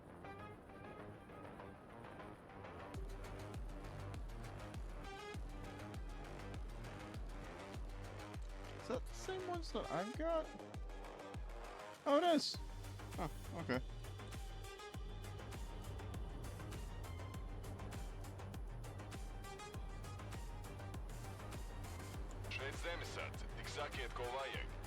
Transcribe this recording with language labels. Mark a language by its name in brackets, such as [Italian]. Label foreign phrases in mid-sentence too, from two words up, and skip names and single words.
[English] Is that the same ones that I've got? Oh, it is. Oh, okay. [Latvian] Šeit zemesardze. Tik sakiet, ko vajag.